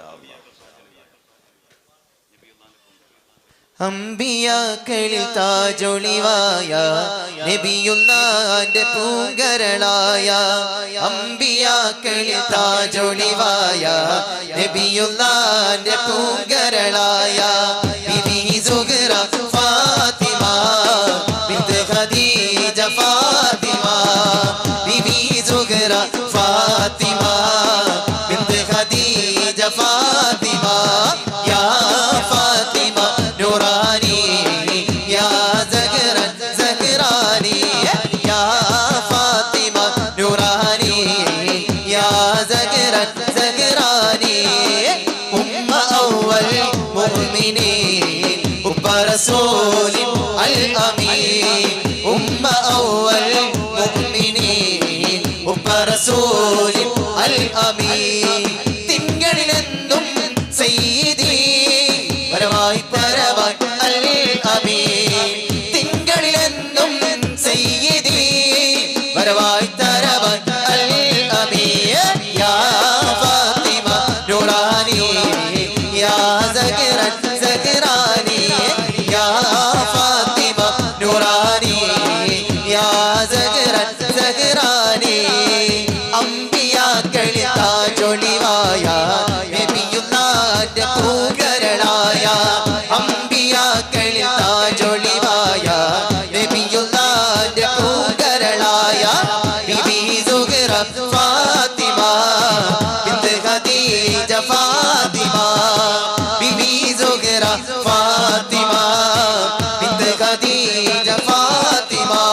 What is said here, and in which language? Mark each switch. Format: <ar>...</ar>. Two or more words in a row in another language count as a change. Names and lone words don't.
<ml>അമ്പിയാക്കളിൽ താജൊളിവായ നബിയുള്ളാന്റെ പൂങ്കരളായ, അമ്പിയാക്കളിൽ താജൊളിവായ നബിയുള്ളാന്റെ പൂങ്കരളായ, ബിബി സുഹ്റ ഫാത്തിമ ബിൻത് ഖദീജ ഫാത്തിമ, ബിബി സുഹ്റ ഫാത്തിമ ബിൻത് ഖദീജ ഫാത്തിമ,</ml> <ar>فاطمة يا فاطمة نوراني يا زهرة زهراني يا فاطمة نوراني يا زهرة زهراني أول مؤمنين وبرسول الأمين أول مؤمنين وبرسول الأمين</ar> <ml>തിങ്കളിലെന്നും സയ്യിദി പരമായി പരമായി الأمين തിങ്കളിലെന്നും സയ്യിദി പരമായി തരമായി الأمين</ml> <ar>يا فاطمة نوراني يا زهرة زهراني يا فاطمة نوراني يا زهرة زهراني</ar> <ml>അമ്പിയാക്കളിൽ താജൊളിവായ നബിയുള്ളാന്റെ പൂങ്കരളായ അമ്പിയാക്കളിൽ താജൊളിവായ നബിയുള്ളാന്റെ പൂങ്കരളായ ബിബി സുഹറ ഫാത്തിമ ബിൻത് ഖദീജ ഫാത്തിമ ബിബി സുഹറ ഫാത്തിമ ബിൻത് ഖദീജ ഫാത്തിമ.</ml>